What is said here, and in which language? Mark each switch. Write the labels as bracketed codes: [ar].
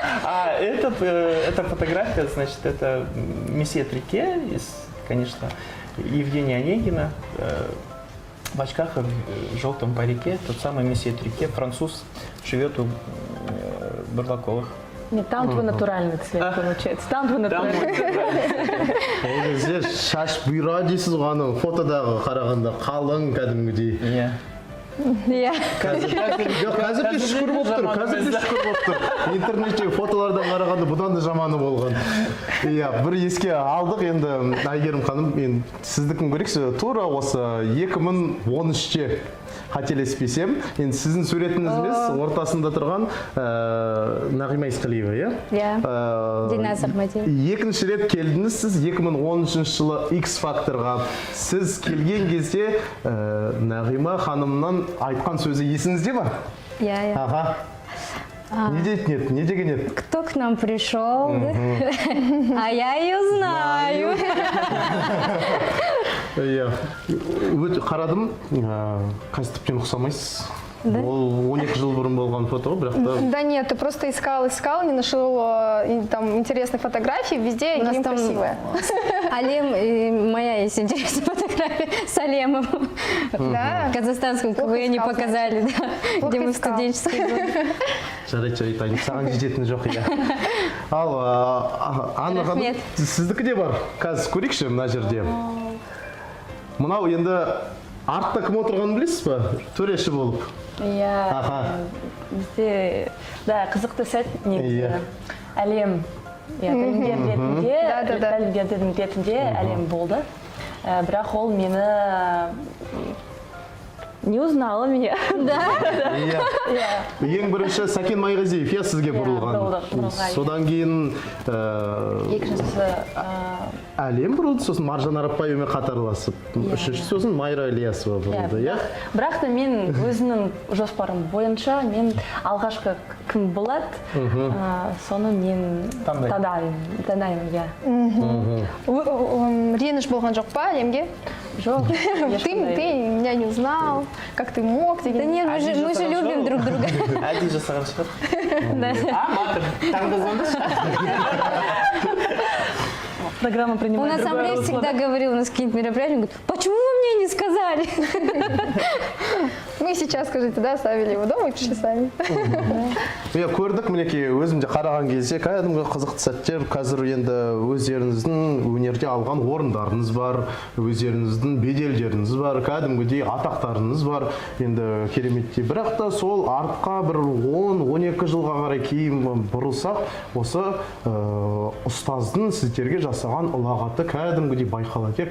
[ru] А эта фотография, значит, это месье Трике, конечно, Евгения Онегина, в очках, в желтом парике, тот самый месье Трике, француз, живет у Бурлаковых. Нет, там твой натуральный цвет получается. Там твой натуральный цвет. [kk] Ол кезде шаш бұйра дейсіз ғой, ана фотодағы қарағанда қалың кәдімгідей. Иә. Иә. Қазір де шүкір болып тұр. Интернеттегі фотолардан қарағанда бұдан да жаманы болған. Иә, бір еске алдық енді, Айгерім ханым, сіздікін көрейікші, тура осы 2013-те қателеспесем, енді сіздің суретіңіз емес, ортасында тұрған Нағима Исқалиева, иә? Иә, Диназ Ахмадиев. Екінші рет келдіңіз сіз 2013 жылы X-Factorға. Сіз келген кезде Нағима ханымнан айтқан сөзі есіңізде ма? Иә. Аха. Не дейтін еді? Не деген еді? [ru] Кто к нам пришел? А я ее знаю. [kk] Иә. Қарадым, қазір тіптен ұқсамайсыз. Ол 12 жыл бұрын болған фото, бірақ та... [ru] Да нет, ты просто искал, не нашел там интересных фотографий, везде Айгерим красивая. Алем, моя есть интересная фотография с Алемом. Да? В казахстанском КВН не показали, да, где мы в студенческой годы. [kk] Жарайды, айтайын, саған жететіні жоқ, иә. Ал, Анна ханым, сіздікі де бар. Қазір көрейікші мына жерде. Мынау енді артта кім отырғанын білесіз ба? Төреші болып. Иә. Бізде, да, қызықты сәт негізі. Әлем, тәлімгердің ретінде Әлем болды. Бірақ ол мені [ru] не узнала меня. Да? [kk] Ең бірінші Сәкен Майғазиев, иә, сізге бұрылған. Содан кейін екіншісі Әлем бұрылды, сосын Маржан Арапбаевамен қатарласып. Үшінші сосын Майра Ілиясова бұрылды, иә? Бірақ та мен өзімнің жоспарым бойынша, мен алғашқы кім болады, соны мен таңдаймын, иә. Реніш болған жоқ па Әлемге? Жоқ. [ru] Ты меня не узнал, как ты мог? Да нет, мы же любим друг друга. [kk] Әдейі жасаған шығар. Матыр, таңда звондаш. [ru] Программа принимает Он на ассамблее всегда говорил, у нас какие-то мероприятия, он говорит, почему вы мне не сказали? Мы сейчас, скажите, да, оставили его дома и пришли сами. [kk] Иә, көрдік, мінекей, өзім де қараған кезде кәдімгі қызықты сәттер. Қазір енді өздеріңіздің өнерде алған орындарыңыз бар, өздеріңіздің беделдеріңіз бар, кәдімгідей атақтарыңыз бар. Енді кереметтей. Бірақ та сол артқа бір 10-12 жылға қарай кейін бұрылсақ, осы ұстаздың сіздерге жасаған ұлағаты кәдімгідей байқалады.